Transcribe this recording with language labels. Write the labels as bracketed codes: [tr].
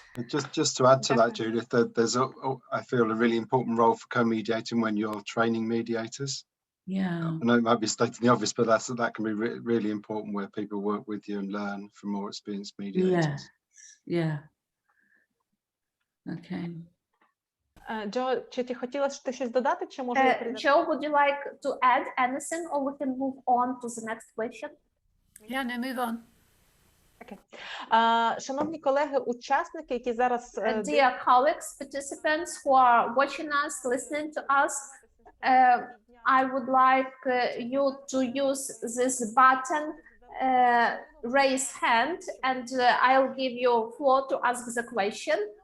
[en] Just to add to that, Judith, there's I feel a really important role for co-mediating when you're training mediators. Yeah. I know it might be stating the obvious, but that can be really important, where people work with you and learn from more experienced mediators. Yeah. Okay. [uk] Joe, чи ти хотіла щось додати, чи може я передати? [en] Joe, would you like to add anything, or we can move on to the next question? Yeah, no, move on. Okay. [uk] Шановні колеги, учасники, які зараз... [en] Dear colleagues, participants who are watching us, listening to us, I would like you to use this button, raise hand, and I'll give you floor to ask the question.